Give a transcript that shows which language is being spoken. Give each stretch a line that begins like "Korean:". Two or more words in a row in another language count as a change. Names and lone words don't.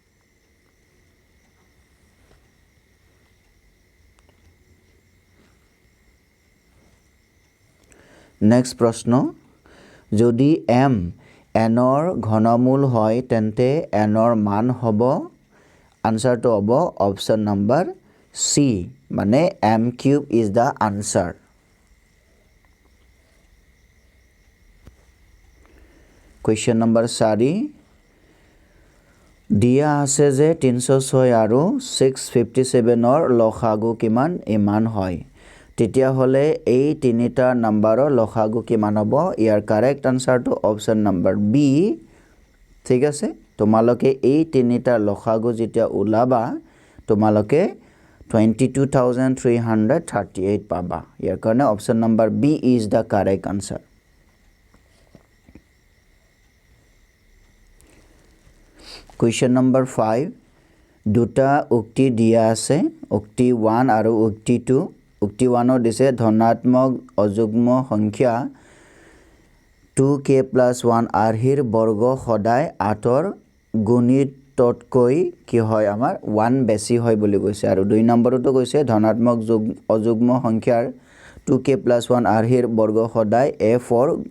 Assamese: নেক্সট প্ৰশ্ন যদি m n ৰ ঘনমূল হয় তেন্তে n ৰ মান হ'ব আনসাৰটো হ'ব
English: option number C
Assamese: মানে
English: m cube is the answer question number 4
Assamese: দিয়া আছে যে 306 আৰু 657 ৰ লসাগু কিমান ইমান হয় তেতিয়া হলে এই তিনিটা নাম্বাৰৰ লসাগু কিমান হ'ব ইয়াৰ কাৰেক্ট আনসাৰটো
English: option number B
Assamese: ঠিক আছে তোমালোকে এই তিনিটা লসাগু যেতিয়া উলাবা তোমালোকে 22338 পাবা ইয়াৰ কাৰণে
English: option number B is the correct answer question number 5
Assamese: দুটা উক্তি দিয়া আছে উক্তি 1 আৰু উক্তি 2 উক্তি 1 দিছে ধনাত্মক অযুগ্ম সংখ্যা 2k + 1 আৰহিৰ বৰ্গ সদায় 8 ৰ গুণিততকৈ কি হয় আমাৰ 1 বেছি হয় বুলি কৈছে আৰু 2 নম্বৰটো কৈছে ধনাত্মক অযুগ্ম সংখ্যাৰ 2k + 1 আৰহিৰ বৰ্গ সদায় f ৰ